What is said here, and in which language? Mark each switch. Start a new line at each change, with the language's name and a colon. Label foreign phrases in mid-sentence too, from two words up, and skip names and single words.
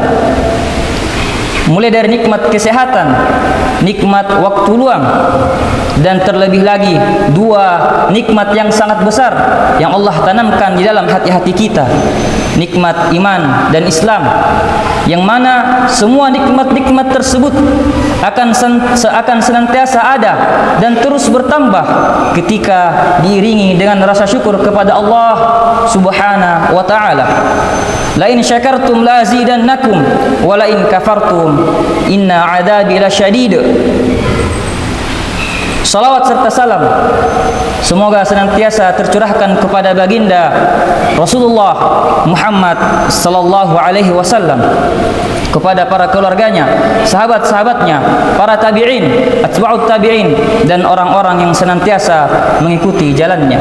Indonesian: Mulai dari nikmat kesehatan, nikmat waktu luang, dan terlebih lagi dua nikmat yang sangat besar yang Allah tanamkan di dalam hati-hati kita, nikmat iman dan Islam, yang mana semua nikmat-nikmat tersebut akan senantiasa ada dan terus bertambah ketika diiringi dengan rasa syukur kepada Allah
Arabic: سبحانه وتعالى. لئن شكرتم لأزيدنكم ولئن كفرتم إن عذابي لشديد.
Indonesian: Salawat serta salam semoga senantiasa tercurahkan kepada baginda Rasulullah Muhammad
Arabic: صلى الله عليه وسلم,
Indonesian: kepada para keluarganya, sahabat-sahabatnya, para tabi'in,
Arabic: أتباع التابعين,
Indonesian: dan orang-orang yang senantiasa mengikuti jalannya.